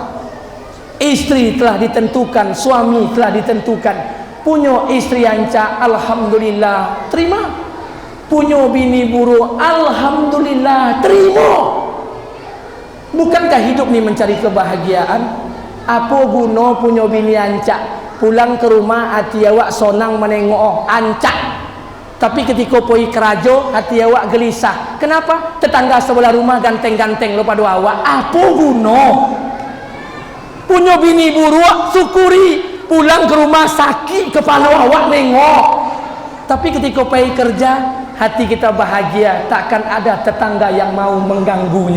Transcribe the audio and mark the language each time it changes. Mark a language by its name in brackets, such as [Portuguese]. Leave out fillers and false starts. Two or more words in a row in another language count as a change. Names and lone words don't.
[Indonesian] Istri telah ditentukan, suami telah ditentukan. Punya istri ancak, alhamdulillah, terima. Punya bini buruk, alhamdulillah, terima. Bukankah hidup ni mencari kebahagiaan? Apa guna punya bini ancak, pulang ke rumah hati [Minangkabau] awak sonang [Indonesian] menengok ancak, tapi ketika pergi [Minangkabau] kerajo hati awak [Indonesian] gelisah. Kenapa? Tetangga sebelah rumah ganteng-ganteng [Minangkabau] lo pada awak. [Indonesian] Apa guna? Punya bini buruk, syukuri. Pulang ke rumah sakit kepala awak nengok, tapi ketika pergi kerja hati kita bahagia, takkan ada tetangga yang mau mengganggunya.